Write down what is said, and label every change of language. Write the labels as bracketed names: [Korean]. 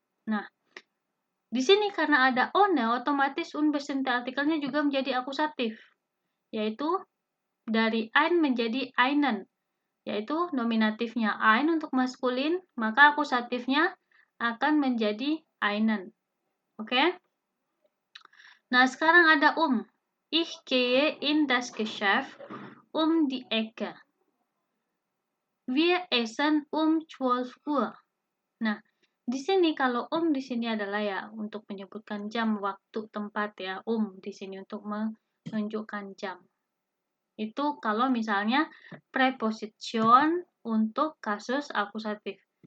[Indonesian] Nah, di sini karena ada ohne, otomatis unbestimmter artikelnya juga menjadi akusatif, yaitu dari ein menjadi einen, yaitu nominatifnya ein untuk maskulin, maka akusatifnya akan menjadi einen. Oke? Nah, sekarang ada [German] Ich gehe in das Geschäft die Ecke. Wir essen 12 Uhr. [Indonesian] Nah, di sini kalau di sini adalah ya untuk menyebutkan jam, waktu, tempat ya. Di sini untuk menunjukkan jam. Itu kalau misalnya preposition untuk kasus akusatif.